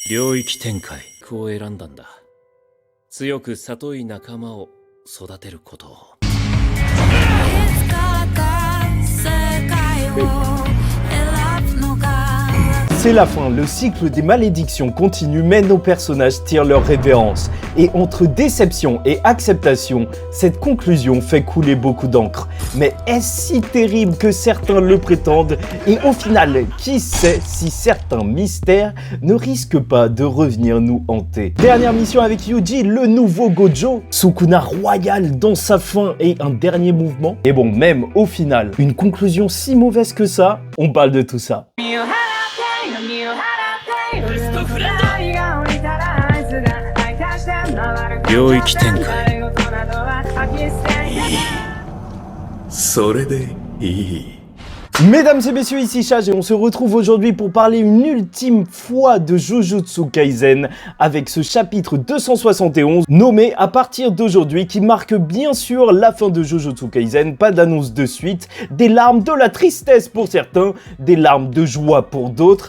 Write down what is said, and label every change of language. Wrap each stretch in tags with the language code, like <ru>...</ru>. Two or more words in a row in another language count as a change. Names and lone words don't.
<ja>領域展開を選んだんだ。強く里い仲間を育てることを。</ja> <fr>C'est la fin, le cycle des malédictions continue mais nos personnages tirent leur révérence. Et entre déception et acceptation, cette conclusion fait couler beaucoup d'encre. Mais est-ce si terrible que certains le prétendent? Et au final, qui sait si certains mystères ne risquent pas de revenir nous hanter? Dernière mission avec Yuji, le nouveau Gojo, Sukuna royal dans sa fin et un dernier mouvement. Et bon, même au final, une conclusion si mauvaise que ça, on parle de tout ça.</fr> <ja>領域展開。それでいい。</ja> <fr>Mesdames et messieurs, ici Chage et on se retrouve aujourd'hui pour parler une ultime fois de Jujutsu Kaisen avec ce chapitre 271 nommé à partir d'aujourd'hui qui marque bien sûr la fin de Jujutsu Kaisen, pas d'annonce de suite, des larmes, de la tristesse pour certains, des larmes de joie pour d'autres.</fr>